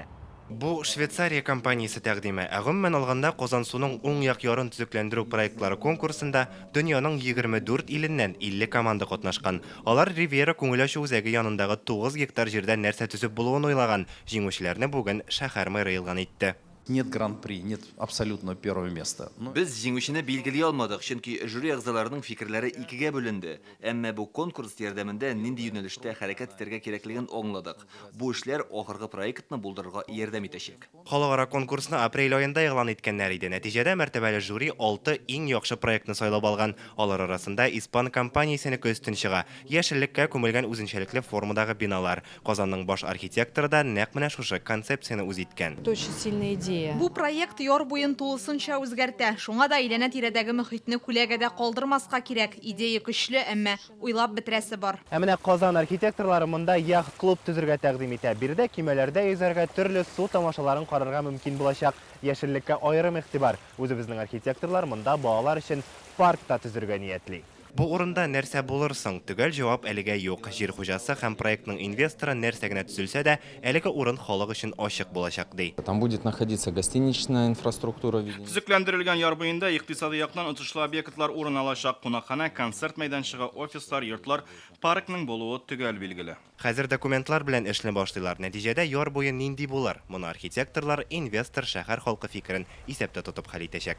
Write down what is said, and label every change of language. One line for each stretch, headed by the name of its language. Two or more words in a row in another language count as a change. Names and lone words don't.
Tatar: Бу Швейцария компаниясе тәкъдиме. Гомумән алганда Казансуның уң як ярын төзекләндерү проектлары конкурсында дөньяның 24 иленнән 50 команда катнашкан. Алар Ривьера күңел ачу үзәге янындагы 9 гектар җирдә нәрсә төзеп булуын уйлаган. Җиңүчеләрне бүген шәһәр мэры елган итте.
Russian: Нет гран-при, нет абсолютно первого места.
Tatar: Без җиңүчене билгели алмадык, чөнки жюри әгъзаларының фикерләре икегә бүленде. Әмма бу конкурс ярдәмендә нинди юнәлештә хәрәкәт итәргә кирәклеген аңладык. Бу эшләр ахыргы проектны булдырырга ярдәм итәчәк. Халыкара конкурсны апрель аенда игълан иткәннәр иде. Нәтиҗәдә мәртәбәле жюри 6 иң яхшы проектны сайлап алган. Алар арасында Испан компаниясенеке өстен чыга. Яшеллеккә күмелгән үзенчәлекле формадагы биналар. Казанның баш архитекторы да нәкъ менә шушы концепцияны үз иткән.
Russian: Очень сильная идея.
Tatar: Бу проект яр буен тулысынча үзгәртә. Шуңа да әйләнә тирәдәге мөхитне күләгәдә калдырмаска кирәк. Идея көчле, әмма уйлап бетерәсе бар. Ә менә Казан архитекторлары монда яхт-клуб төзергә тәкъдим итә. Бирдә кимәләрдә йөзәргә төрле су тамашаларын карарга мөмкин булачак. Яшеллеккә аерым игътибар. Үзебезнең архитекторлар монда балалар өчен парк та төзергә ниятли. Бу урында нәрсә булырсың? Төгәл җавап әлегә юк. Җир хуҗасы һәм проектның инвесторы нәрсә генә төзелсә дә, әлеге урын халык өчен ачык булачак ди.
Russian: Там будет находиться гостиничная инфраструктура.
Tatar: Төзекләндерелгән яр буенда икътисади яктан отышлы объектлар урын алачак. Кунакхана, концерт мәйданчыгы, офислар, йортлар, паркның булуы төгәл билгеле. Хәзер документлар белән эшне башлыйлар. Нәтиҗәдә яр буе нинди булыр? Моны архитекторлар, инвестор, шәһәр халкы фикерен исәптә тотып хәл итәчәк.